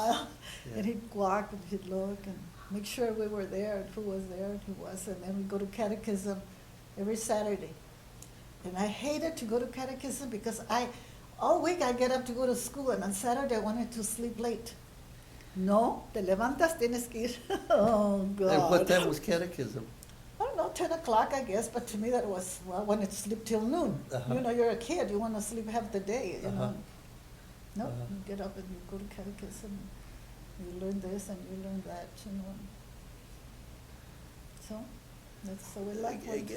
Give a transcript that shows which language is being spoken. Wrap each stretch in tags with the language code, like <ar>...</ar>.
<en>one aisle. yeah. And he'd walk and he'd look and make sure we were there and who was there and who wasn't. And then we'd go to catechism every Saturday. And I hated to go to catechism because all week I get up to go to school, and on Saturday I wanted to sleep late.</en> <es>No, te levantas, tienes que ir.</es> <en>Oh, God. And what time was catechism? I don't know, 10 o'clock, I guess, but to me that was, well, I wanted to sleep till noon. Uh-huh. You're a kid, you want to sleep half the day, Uh-huh. No, Uh-huh. you get up and you go to catechism, you learn this and you learn that, So, that's the way life was.</en>